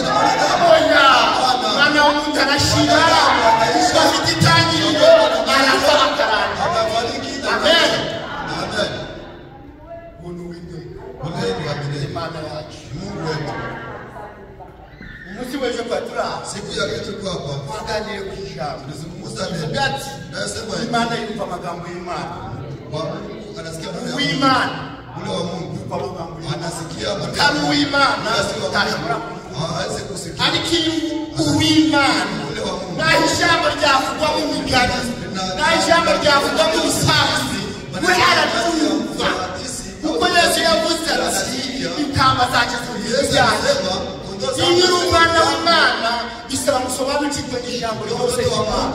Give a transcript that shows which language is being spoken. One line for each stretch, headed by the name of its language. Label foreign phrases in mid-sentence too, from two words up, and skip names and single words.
Kinyarwanda: Oya, umwana w'umuntu arashira, afite itangiriro arapfa akarangira. Amen. Umuntu w'Uwiteka Imana yacu. Umunsi w'ejo turaha
Swahili: siku ya kesho kwako
Kinyarwanda: twaganiriye ku ijambo
Swahili: tuzungumza
Kinyarwanda: ati Imana yumva amagambo y'Imana,
Swahili: anasikia maneno
Kinyarwanda: uw'Imana
Swahili: ule wa Mungu
Kinyarwanda: yumva amagambo y'Imana,
Swahili: anasikia
Kinyarwanda: kandi uw'Imana utashobora
Swahili: hawezi kusikia
Kinyarwanda: ariko uw'Imana
Swahili: ule wa Mungu
Kinyarwanda: naho ijambo ryavugwa mu migani, naho ijambo ryavugwa mu busanzwe, we arabyumva. Kuko Yesu yavuze ati intama zanjye zumvira ibyanjye. Iyo uri umwana w'Imana bisaba gusobanukirwa ijambo ryose ry'Imana.